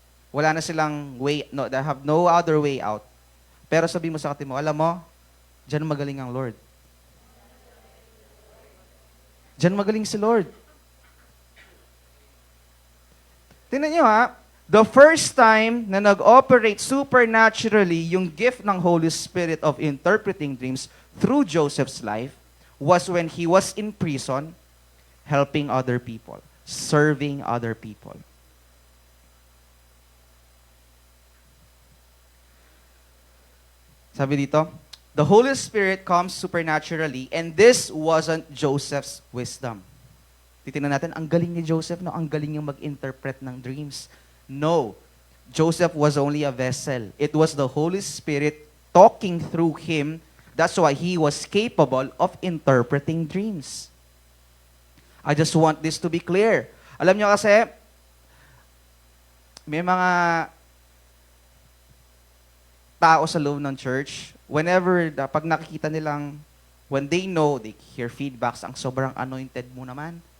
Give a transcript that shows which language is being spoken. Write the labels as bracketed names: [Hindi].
[Filipino] Wala na silang way, [English] no, they have no other way out. [Filipino] Pero sabi mo sa kati mo, alam mo, diyan magaling ang Lord. Diyan magaling si Lord. Tingnan nyo ha, [English] the first time na nag-operate supernaturally yung gift ng Holy Spirit of interpreting dreams through Joseph's life was when he was in prison, helping other people, serving other people. Sabi dito, the Holy Spirit comes supernaturally and this wasn't Joseph's wisdom. [Filipino] Titingnan natin, ang galing ni Joseph, no? Ang galing niyang mag-interpret ng dreams. [English] No. Joseph was only a vessel. It was the Holy Spirit talking through him. That's why he was capable of interpreting dreams. I just want this to be clear. [Filipino] Alam niyo kasi, may mga tao sa loob ng church, pag nakikita nilang, [English] when they know, they hear feedbacks, [Filipino] ang sobrang anointed mo naman.